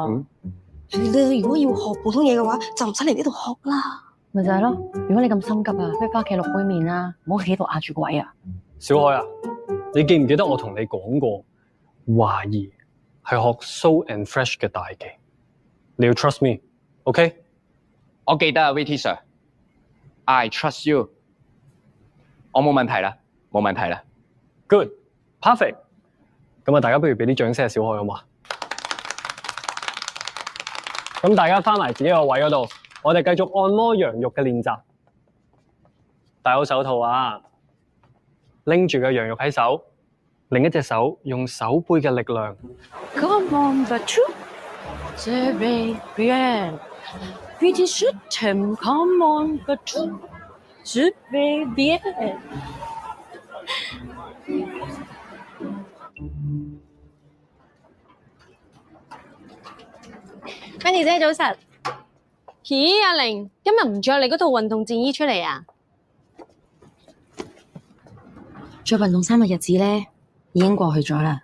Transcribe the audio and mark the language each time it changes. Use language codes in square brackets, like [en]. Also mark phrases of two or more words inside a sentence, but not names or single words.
[yue] 你如果要學普通嘢嘅話，就唔使嚟呢度學啦。咪就係咯，如果你咁心急啊，不如翻屋企落杯麵啦，唔好喺度壓住個位啊。小海啊，你記唔記得我同你講過，懷疑係學 Soul and Fresh 嘅大忌？你要 [en] trust me， [yue] OK？我記得啊 ，VT Sir， [en] I trust you。 [yue] 我冇問題啦，冇問題啦。 [en] Good，perfect。 [yue] 咁啊，大家不如俾啲掌聲小海好嘛？咁大家翻埋自己個位嗰度，我哋繼續按摩羊肉嘅練習。戴好手套啊，拎住個羊肉喺手，另一隻手用手背嘅力量。 [en] Come on, Batu, [fr] c'est bien. [en] Pretty shoot him. Come on, Batu, [fr] c'est bien. [yue] Mandy 姐早晨。咦，阿玲，今日唔着你嗰套運動戰衣出嚟啊？着運動衫嘅日子咧，已經過去咗啦。